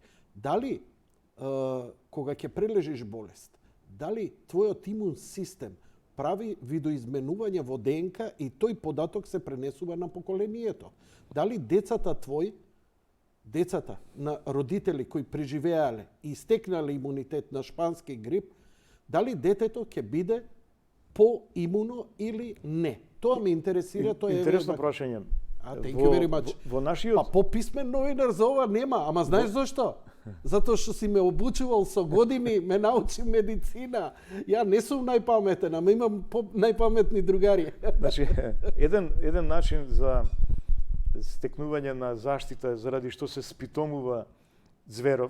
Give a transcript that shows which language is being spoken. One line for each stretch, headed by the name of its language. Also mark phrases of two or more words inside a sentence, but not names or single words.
Macedonian: Дали, кога ќе прележиш болест, дали твојот имун систем прави видоизменување во ДНК и тој податок се пренесува на поколението? Дали децата на родители кои преживеале и стекнале имунитет на шпански грип, дали детето ќе биде поимуно или не? Тоа ме интересира, тоа е интересно прашање.
English: Thank you very much.
Macedonian: Во нашиот... Па пописмен новинар за ова нема, ама знаеш зашто? Затоа што си ме обучувал со години, ме научи медицина. Ја не сум најпаметен, ама имам најпаметни другари. Значи, еден начин за стекнување на заштита заради што се спитомува зверов,